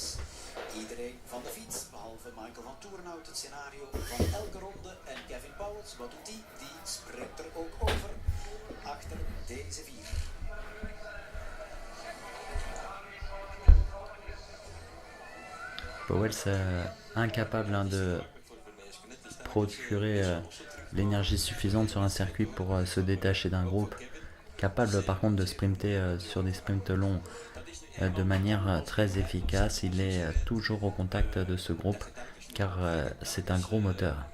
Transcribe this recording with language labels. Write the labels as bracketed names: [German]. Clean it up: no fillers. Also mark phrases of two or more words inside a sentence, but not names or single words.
[Dutch] Iedereen van de fiets, behalve Michael van Toornout. Het scenario van elke ronde. En Kevin Pauwels, wat doet hij? Die springt er ook over achter deze vier. [French] Pauwels incapable de procurer l'énergie suffisante sur un circuit pour se détacher d'un groupe, capable par contre de sprinter sur des sprints longs de manière très efficace. Il est toujours au contact de ce groupe car c'est un gros moteur.